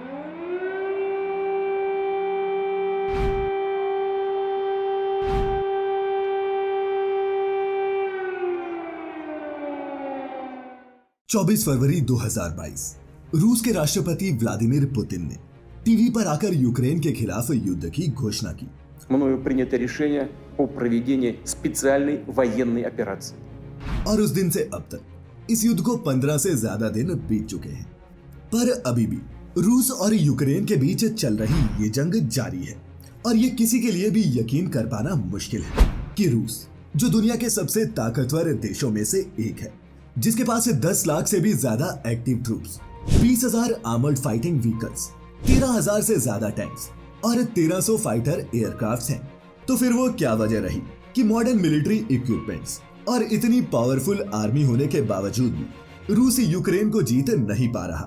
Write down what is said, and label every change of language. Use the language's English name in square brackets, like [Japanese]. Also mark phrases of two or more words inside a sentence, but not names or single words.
[Hindi] 24 फरवरी 2022 रूस के राष्ट्रपति व्लादिमीर पुतिन ने टीवी पर आकर यूक्रेन के खिलाफ युद्ध की घोषणा की। [Russian] Мною принято решение о проведении специальной военной операции. [Hindi] और उस दिन से अब तक इस युद्ध को 15 से ज्यादा दिन बीत चुके हैं, पर अभी भी रूस और यूक्रेन के बीच चल रही ये जंग जारी है। और ये किसी के लिए भी यकीन कर पाना मुश्किल है कि रूस, जो दुनिया के सबसे ताकतवर देशों में से एक है, जिसके पास 10 लाख से भी ज्यादा [English] active troops, [Hindi] 20,000 [English] armored fighting vehicles, [Hindi] 13,000 से ज्यादा टैंक्स और 1300 [English] fighter aircrafts [Hindi] हैं, तो फिर वो क्या वजह रही कि [English] modern military equipments [Hindi] और इतनी [English] powerful army [Hindi] होने के बावजूद भी रूस यूक्रेन को जीत नहीं पा रहा?